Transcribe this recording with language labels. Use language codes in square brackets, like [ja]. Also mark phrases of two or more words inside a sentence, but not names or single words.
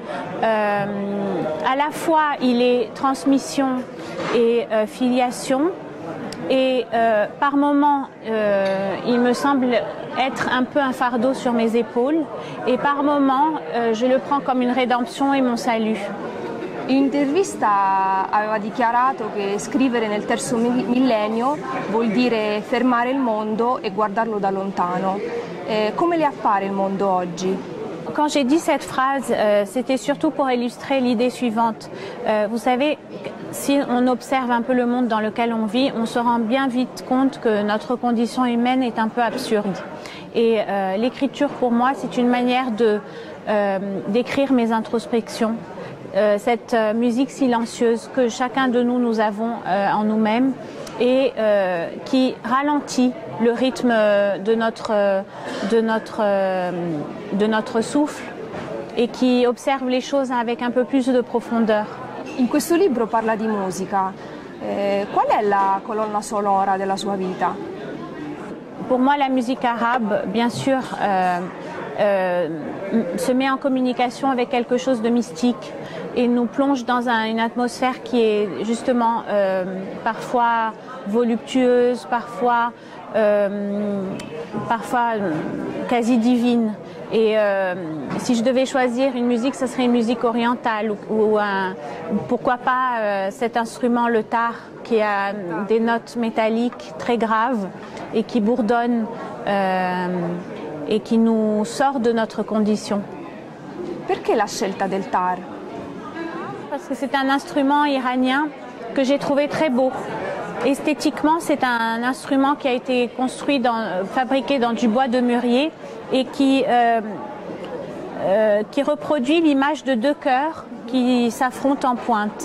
[fr] À la fois, il est transmission et filiation, et par moments, il me semble être un peu un fardeau sur mes épaules, et par moments, je le prends comme une rédemption et mon salut. [it] In un'intervista aveva dichiarato che scrivere nel terzo millennio vuol dire fermare il mondo e guardarlo da lontano. Come le appare il mondo oggi? [fr] Quand j'ai dit cette phrase, c'était surtout pour illustrer l'idée suivante. Vous savez, si on observe un peu le monde dans lequel on vit, on se rend bien vite compte que notre condition humaine est un peu absurde. Et l'écriture, pour moi, c'est une manière d'écrire mes introspections. Cette musique silencieuse que chacun de nous avons en nous-mêmes et qui ralentit le rythme de notre souffle et qui observe les choses avec un peu plus de profondeur. [it] In questo libro parla di musica. Qual è la colonna sonora della sua vita? [fr] Pour moi, la musique arabe, bien sûr, se met en communication avec quelque chose de mystique et nous plonge dans une atmosphère qui est justement parfois voluptueuse, parfois quasi divine. Et si je devais choisir une musique, ce serait une musique orientale ou pourquoi pas cet instrument, le tare, qui a des notes métalliques très graves et qui bourdonne et qui nous sort de notre condition. [it] Perché la scelta del tar? [fr] Parce que c'est un instrument iranien que j'ai trouvé très beau. Esthétiquement, c'est un instrument qui a été fabriqué dans du bois de mûrier et qui reproduit l'image de deux cœurs qui s'affrontent en pointe.